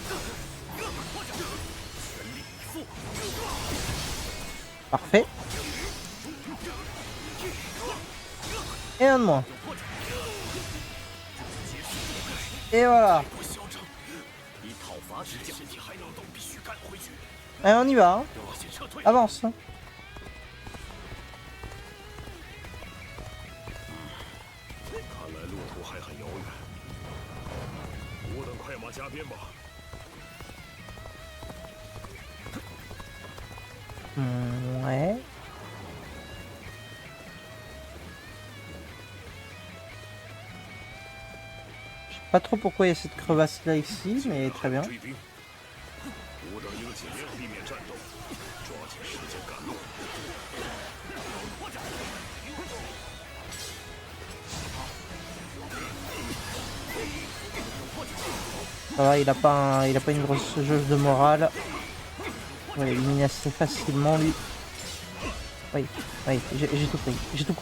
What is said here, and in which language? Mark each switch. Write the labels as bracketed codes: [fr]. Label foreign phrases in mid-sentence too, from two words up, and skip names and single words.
[fr] Parfait. Et un de moins. Et voilà. Allez, on y va. Hein. Avance. Hein. [zh] 看来路途还很遥远，我等快马加鞭吧。 [fr] Ouais. Je sais pas trop pourquoi il y a cette crevasse là ici, mais très bien. [zh] 我等应尽量避免战斗，抓紧时间赶路。 [fr] Ça va, il a pas une grosse jauge de morale. On va l'éliminer assez facilement lui. Oui, oui, j'ai tout pris, j'ai tout pris.